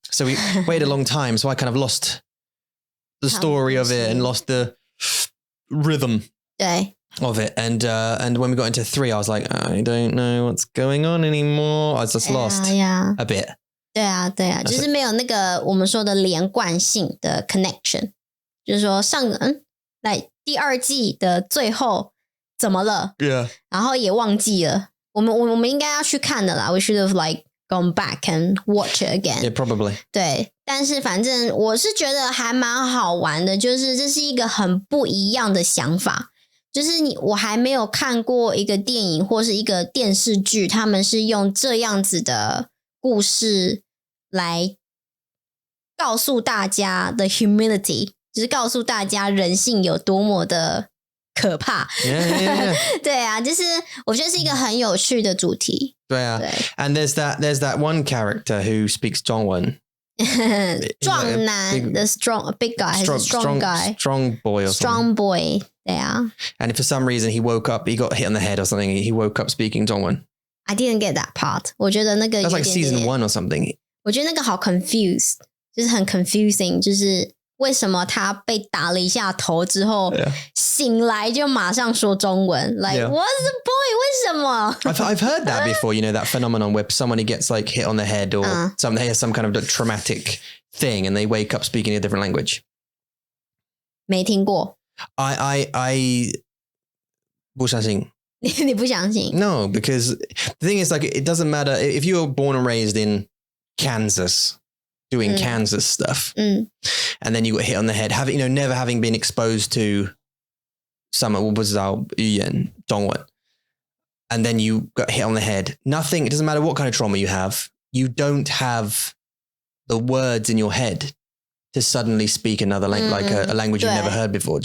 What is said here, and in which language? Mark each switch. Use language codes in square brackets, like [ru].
[en] So we waited a long time, so I kind of lost the story of it and lost the rhythm of it. And when we got into 3, I was like, I don't know what's going on anymore. I was just lost a bit. [zh] 对啊，就是没有那个我们说的连贯性的 connection， 就是说来第2季的最后怎么了？然后也忘记了。我们应该要去看的啦。 [en] We should have like gone back and watch it again. Yeah, probably. [zh] 对，但是反正我是觉得还蛮好玩的，就是这是一个很不一样的想法。就是我还没有看过一个电影或是一个电视剧，他们是用这样子的故事来告诉大家的 humility， 就是告诉大家人性有多么的可怕。对啊，就是我觉得是一个很有趣的主题。对啊，对。 [en] And there's that one character who speaks Zhongwen. 壮男 the big guy, strong guy, strong boy or something. Strong boy. [zh] 对啊。 [en] And for some reason he got hit on the head or something. He woke up speaking Zhongwen. I didn't get that part. [zh] 我觉得那个 [en] That's like season 1 or something. [zh] 我觉得那个好 confused， 就是很 confusing， 就是为什么他被打了一下头之后醒来就马上说中文 [en] like what's the point， [zh] 为什么 [en] I've heard that before, you know, that phenomenon where somebody gets like hit on the head or they have some kind of traumatic thing and they wake up speaking a different language. [zh] 没听过。 I 不相信。你不相信？ [en] No, because the thing is like it doesn't matter if you were born and raised in Kansas doing Kansas stuff and then you got hit on the head, never having been exposed to some [zh] 我不知道语言中文 [en] and then you got hit on the head, nothing, it doesn't matter what kind of trauma you have, you don't have the words in your head to suddenly speak another like a language you've never heard before.